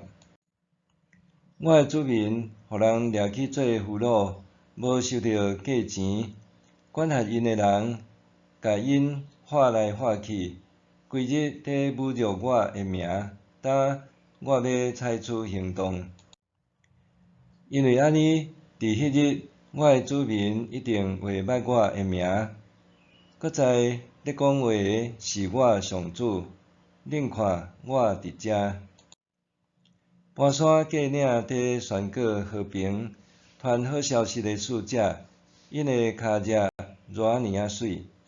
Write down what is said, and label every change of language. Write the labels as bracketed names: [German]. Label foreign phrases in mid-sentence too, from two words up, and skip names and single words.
[Min Nan Chinese] 我的子民互人掠去做俘虏，无收到价钱。管辖因的人甲因划来划去，规日在侮辱我的名，当我要采取行动。因为安尼，伫迄日，我的子民一定会捌我的名。搁在咧讲话的是我上主，恁看我伫遮。搬山过岭伫宣告和平，传好消息的使者，因的骹脚偌尔啊水。